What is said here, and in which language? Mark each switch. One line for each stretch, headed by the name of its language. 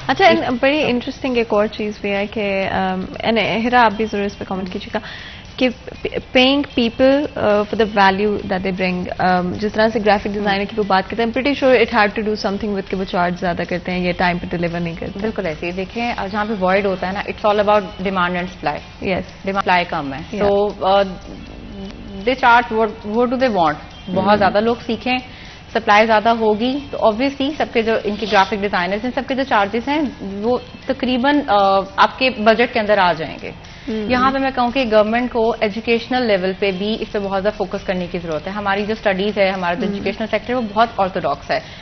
Urdu: اچھا, بڑی انٹرسٹنگ ایک اور چیز بھی ہے کہ ہیرا آپ بھی ضرور اس پہ کامنٹ کیجیے گا کہ
English: Paying people for the value that they bring.
Urdu: جس طرح سے گرافک ڈیزائنر کی وہ بات کرتے ہیں,
English: pretty sure it had to do something with
Urdu: کہ وہ چارج زیادہ کرتے ہیں, یہ ٹائم پہ ڈلیور نہیں کرتے. بالکل ایسے ہی دیکھیں, جہاں پہ وائڈ ہوتا ہے نا,
English: It's all about demand and supply. Yes, demand supply
Urdu: کم ہے, تو
English: They charge what do they want.
Urdu: بہت زیادہ لوگ سیکھیں, سپلائی زیادہ ہوگی تو آبویسلی سب کے جو ان کی گرافک ڈیزائنرز ہیں, سب کے جو چارجز ہیں وہ تقریباً آپ کے بجٹ کے اندر آ جائیں گے. یہاں پہ میں کہوں کہ گورنمنٹ کو ایجوکیشنل لیول پہ بھی اس پہ بہت زیادہ فوکس کرنے کی ضرورت ہے. ہماری جو اسٹڈیز ہے, ہمارا جو ایجوکیشنل سیکٹر ہے وہ بہت آرتھوڈاکس ہے.